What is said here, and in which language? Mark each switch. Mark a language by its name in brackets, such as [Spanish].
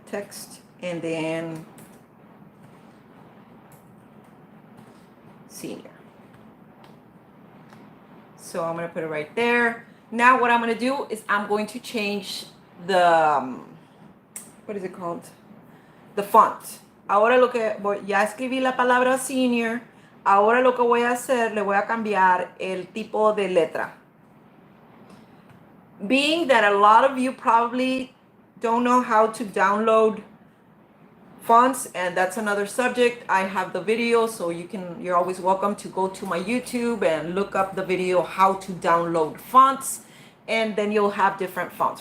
[English] Text, and then senior. So I'm gonna put it right there. Now what I'm gonna do is I'm going to change the, what is it called? The font. [Spanish] Ahora lo que ya escribí la palabra senior. Ahora lo que voy a hacer, le voy a cambiar el tipo de letra. [English] Being that a lot of you probably don't know how to download fonts, and that's another subject, I have the video, so you're always welcome to go to my YouTube and look up the video how to download fonts, and then you'll have different fonts.